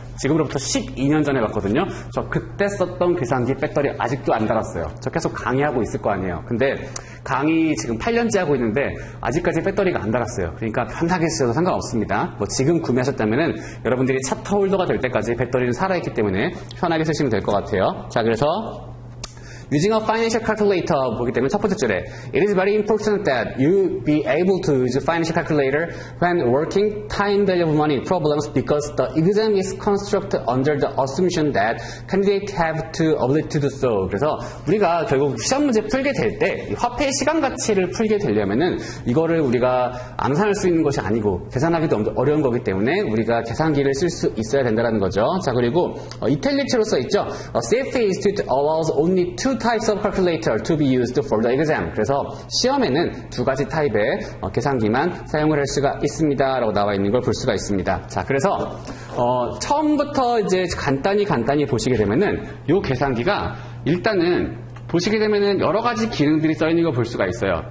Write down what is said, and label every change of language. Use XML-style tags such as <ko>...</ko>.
<ko>지금으로부터 12년 전에 봤거든요. 저 그때 썼던 계산기 배터리 아직도 안 달았어요. 저 계속 강의하고 있을 거 아니에요. 근데 강의 지금 8년째 하고 있는데 아직까지 배터리가 안 달았어요. 그러니까 편하게 쓰셔도 상관없습니다. 뭐 지금 구매하셨다면은 여러분들이 차터 홀더가 될 때까지 배터리는 살아있기 때문에 편하게 쓰시면 될 것 같아요. 자, 그래서</ko> <en>Using a financial calculator</en> <ko>보기 때문에 첫 번째 줄에</ko> <en>It is very important that you be able to use a financial calculator when working time value of money problems because the exam is constructed under the assumption that candidates have to ability to do so.</en> <ko>그래서 우리가 결국 시험 문제 풀게 될 때 화폐의 시간 가치를 풀게 되려면은 이거를 우리가 암산할 수 있는 것이 아니고 계산하기도 어려운 거기 때문에 우리가 계산기를 쓸 수 있어야 된다는 거죠. 자, 그리고 이탈리크로 써 있죠.</ko> <en>CFA Institute allows only two types of calculator to be used for the exam.</en> <ko>그래서 시험에는 두 가지 타입의 계산기만 사용을 할 수가 있습니다. 라고 나와 있는 걸 볼 수가 있습니다. 자, 그래서 처음부터 이제 간단히 보시게 되면은 이 계산기가 일단은 보시게 되면은 여러 가지 기능들이 써 있는 거 볼 수가 있어요.</ko>